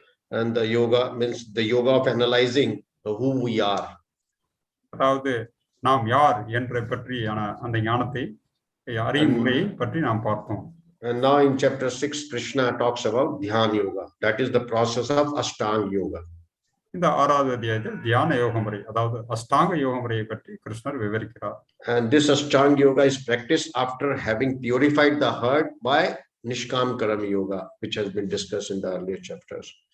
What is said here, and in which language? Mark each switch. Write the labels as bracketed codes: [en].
[en] And the yoga means the yoga of analyzing who we are. [ta] அதாவது நாம் யார் என்ற பற்றியான அந்த ஞானத்தை அறியும் முறையை பற்றி நாம் பார்த்தோம். [en] And now in chapter 6 Krishna talks about dhyana yoga. That is the process of ashtanga yoga. [ta] இந்த 6வது அத்தியாயத்தில் தியான யோக முறை, அதாவது அஷ்டாங்க யோக முறையை பற்றி கிருஷ்ணர் விவரிக்கிறார். [en] And this ashtanga yoga is practiced after having purified the heart by nishkam karam yoga, which has been discussed in the earlier chapters.